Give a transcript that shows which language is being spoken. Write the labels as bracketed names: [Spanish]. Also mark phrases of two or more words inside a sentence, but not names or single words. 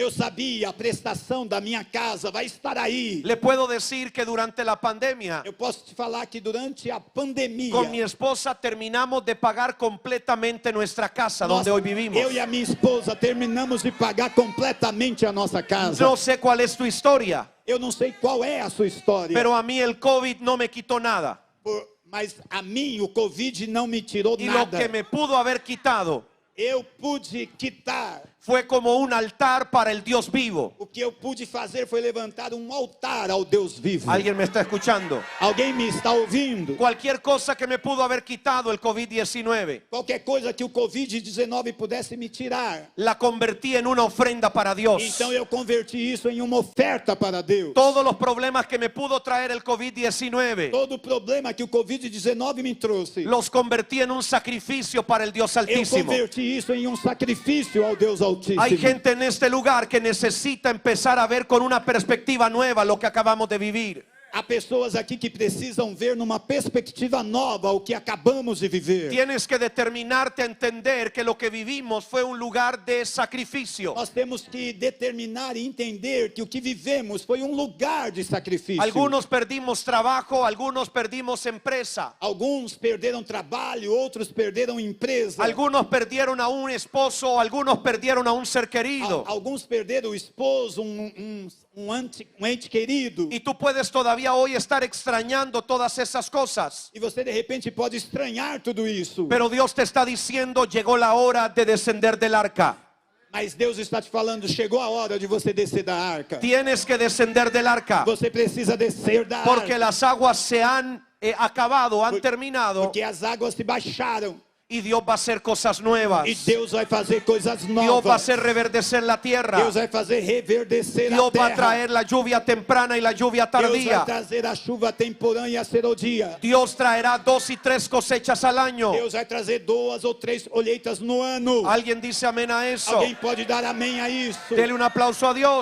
[Portuguese] Eu sabia, a prestação da minha casa vai estar aí. [Spanish] Le puedo decir que durante la pandemia, [Portuguese] Eu posso te falar que durante a pandemia, [Spanish] con mi esposa terminamos de pagar completamente nuestra casa [Portuguese] nós, [Spanish] donde hoy vivimos. [Portuguese] eu e a minha esposa terminamos de pagar completamente a nossa casa. [Spanish] No sé cuál es tu historia, [Portuguese] Eu não sei qual é a sua história, [Spanish] pero a mí el COVID no me quitó nada. [Portuguese] mas a mim o Covid não me tirou [Spanish] Y lo [Portuguese] nada. [Spanish] que me pudo haber quitado [Portuguese] Eu pude quitar. [Spanish] fue como un altar para el Dios vivo. [Portuguese] O que eu pude fazer foi levantar um altar ao Deus vivo. [Spanish] ¿Alguien me está escuchando? [Portuguese] Alguém me está ouvindo? [Spanish] Cualquier cosa que me pudo haber quitado el COVID-19, [Portuguese] Qualquer coisa que o Covid-19 pudesse me tirar, [Spanish] la convertí en una ofrenda para Dios. [Portuguese] então eu converti isso em uma oferta para Deus. [Spanish] Todos los problemas que me pudo traer el COVID-19, [Portuguese] Todo o problema que o Covid-19 me trouxe, [Spanish] los convertí en un sacrificio para el Dios [Portuguese] eu [Spanish] Altísimo. [Portuguese] converti isso em um sacrifício ao Deus Altíssimo. [Spanish] Hay gente en este lugar que necesita empezar a ver con una perspectiva nueva lo que acabamos de vivir. [Portuguese] Há pessoas aqui que precisam ver numa perspectiva nova o que acabamos de viver. [Spanish] Tienes que determinarte a entender que lo que vivimos fue un lugar de sacrificio. [Portuguese] Nós temos que determinar e entender que o que vivemos foi um lugar de sacrifício. [Spanish] Algunos perdimos trabajo, algunos perdimos empresa. [Portuguese] Alguns perderam trabalho, outros perderam empresa. [Spanish] Algunos perdieron a un esposo, algunos perdieron a un ser querido. [Portuguese] Alguns perderam o esposo, um ente querido. [Spanish] Y tú puedes todavía hoy estar extrañando todas esas cosas. [Portuguese] E você de repente pode estranhar tudo isso. [Spanish] Pero Dios te está diciendo, llegó la hora de descender del arca. [Portuguese] Mas Deus está te falando, chegou a hora de você descer da arca. [Spanish] Tienes que descender del arca. [Portuguese] Você precisa descer da [Spanish] Porque [Portuguese] arca. [Spanish] las aguas se han acabado, han terminado. [Portuguese] Porque as águas se baixaram. [Spanish] Y Dios va a hacer cosas nuevas. [Portuguese] E Deus vai fazer coisas [Spanish] Dios va a [Portuguese] novas. [Spanish] hacer reverdecer la tierra. [Portuguese] Deus vai fazer reverdecer [Spanish] Dios [Portuguese] a [Spanish] va a [Portuguese] terra. [Spanish] traer la lluvia temprana y la lluvia [Portuguese] Deus vai [Spanish] tardía. [Portuguese] trazer a chuva temporã e a serodia. [Spanish] Dios traerá 2 y 3 cosechas al año. [Portuguese] Deus vai trazer 2 ou 3 colheitas no ano. [Spanish] ¿Alguien dice amén a eso? [Portuguese] Alguém pode dar amém a isso? [Spanish] Dele un aplauso a Dios.